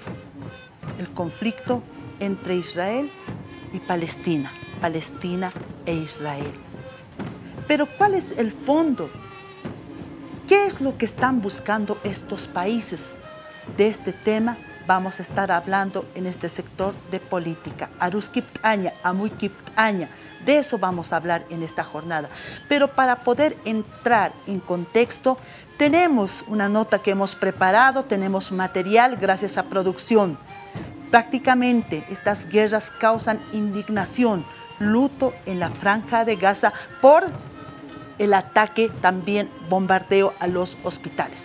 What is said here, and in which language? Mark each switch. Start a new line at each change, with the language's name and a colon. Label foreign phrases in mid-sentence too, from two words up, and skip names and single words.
Spanish: El conflicto entre Israel y Palestina, Palestina e Israel. Pero ¿cuál es el fondo? ¿Qué es lo que están buscando estos países? De este tema vamos a estar hablando en este sector de política.
Aymara: Arus kiptaña, amuy kiptaña.
Spanish: De eso vamos a hablar en esta jornada. Pero para poder entrar en contexto, tenemos una nota que hemos preparado, tenemos material gracias a producción. Prácticamente estas guerras causan indignación, luto en la Franja de Gaza por el ataque, también bombardeo a los hospitales.